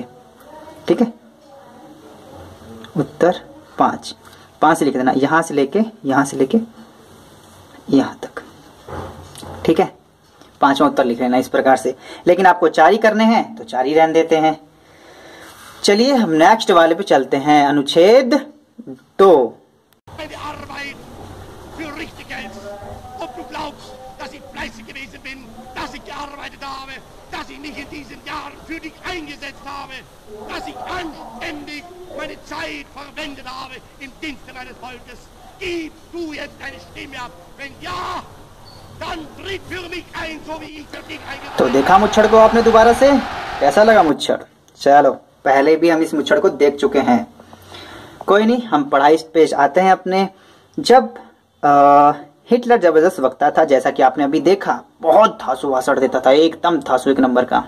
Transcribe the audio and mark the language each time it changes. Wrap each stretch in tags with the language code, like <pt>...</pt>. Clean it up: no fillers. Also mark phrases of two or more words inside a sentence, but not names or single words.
<hi>ठीक है, उत्तर 5 से लिख देना, यहां से लेके यहां तक। ठीक है, 5वां उत्तर लिख लेना इस प्रकार से। लेकिन आपको 4 ही करने हैं तो 4 ही रहने देते हैं। चलिए हम नेक्स्ट वाले पे चलते हैं, अनुच्छेद 2।</hi> <de>meine Zeit verwendet habe im Dienste meines Volkes. Gib du jetzt deine Stimme ab. Wenn ja, dann tritt für mich ein, so wie ich für dich eingetreten bin.</de> <hi>तो देखा मुच्छड़ को आपने दोबारा से, कैसा लगा मुच्छड़? चलो, पहले भी हम इस मुच्छड़ को देख चुके हैं, कोई नहीं, हम पढ़ाई पे आते हैं अपने। जब हिटलर जबरदस्त वक्ता था, जैसा कि आपने अभी देखा, बहुत धांसू भाषण देता था, एकदम धांसू, 1 नंबर का।</hi>